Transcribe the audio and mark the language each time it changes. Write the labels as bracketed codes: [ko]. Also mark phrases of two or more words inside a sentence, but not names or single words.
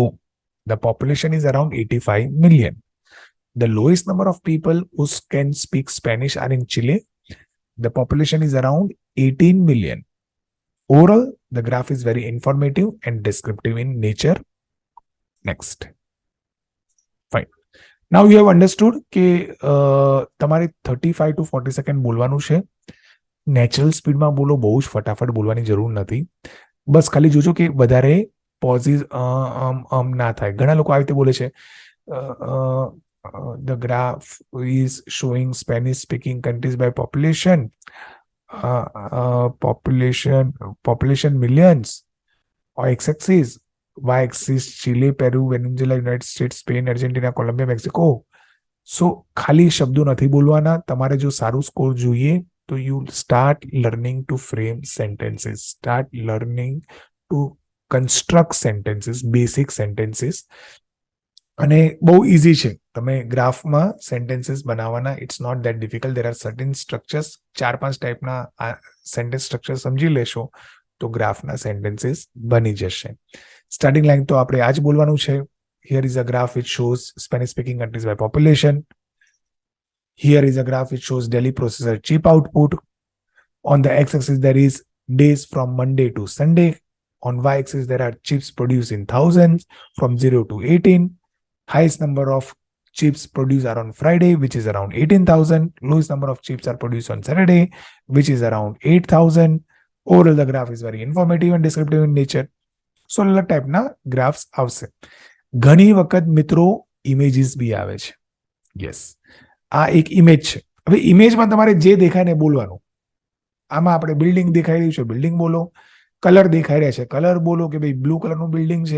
[en] The population is around 85 million. The lowest number of people who can speak Spanish are in Chile. The population is around 18 million. Overall, the graph is very informative and descriptive in nature. Next. Fine. Now you have understood [gu] કે તમારે 35 to 40 સેકન્ડ બોલવાનું છે. નેચરલ સ્પીડમાં બોલો, બહુ જ ફટાફટ બોલવાની જરૂર નથી. બસ ખાલી જોજો કે વધારે પોઝિસ ના થાય. ઘણા લોકો આવી રીતે બોલે છે, [en] the graph is showing Spanish speaking countries by population millions, or x-axis, y-axis Chile, Peru, Venezuela, United States, Spain, Argentina, Colombia, Mexico. [gu] સો ખાલી શબ્દો નથી બોલવાના. તમારે જો સારું સ્કોર જોઈએ તો [en] you start learning to frame sentences, start learning to construct sentences, basic sentences. [gu] અને બહુ ઇઝી છે. તમે ગ્રાફમાં સેન્ટેન્સીસ બનાવવાના, [en] it's not that difficult. there are certain structures, [gu] 4-5 ટાઈપના [en] sentence structure [gu] સમજી લેશો તો ગ્રાફના સેન્ટેન્સીસ બની જશે. [en] starting line [gu] તો આપણે આ જ બોલવાનું છે. [en] Here is a graph which shows Spanish speaking countries by population. Here is a graph which shows daily processor chip output. On the x-axis there is days from Monday to Sunday. On y-axis there are chips produced in thousands from 0 to 18. Highest number of chips produced are on Friday, which is around 18,000. Lowest number of chips are produced on Saturday, which is around 8,000. Overall, the graph is very informative and descriptive in nature. So, [gu] અલગ ટાઈપના ગ્રાફ્સ આવશે. ઘણી વખત મિત્રો ઇમેજીસ બી આવે છે. યસ, આ એક ઇમેજ છે. હવે ઇમેજમાં તમારે જે દેખાય ને બોલવાનું. આમાં આપણે બિલ્ડિંગ દેખાઈ રહ્યું છે, બિલ્ડિંગ બોલો. કલર દેખાઈ રહ્યા છે, કલર બોલો કે ભાઈ બ્લુ કલરનું બિલ્ડિંગ છે.